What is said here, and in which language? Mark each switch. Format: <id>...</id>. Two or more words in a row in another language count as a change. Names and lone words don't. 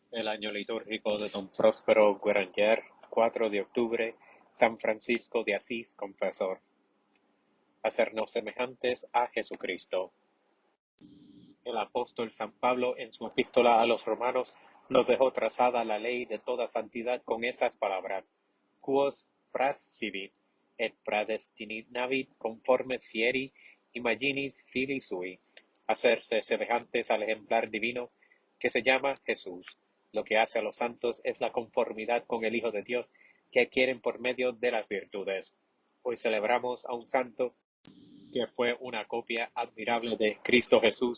<es>año litúrgico de Don Próspero Guéranger, 4 de octubre, San Francisco de Asís, confesor. Hacernos semejantes a Jesucristo. El apóstol San Pablo, en su epístola a los romanos, nos dejó trazada la ley de toda santidad con esas palabras:</es> <la>quos praescivit et praedestinavit conformes fieri imaginis filii sui,</la> <es>hacerse semejantes al ejemplar divino que se llama Jesús. Lo que hace a los santos es la conformidad con el Hijo de Dios que adquieren por medio de las virtudes. Hoy celebramos a un santo que fue una copia admirable de Cristo Jesús.</es>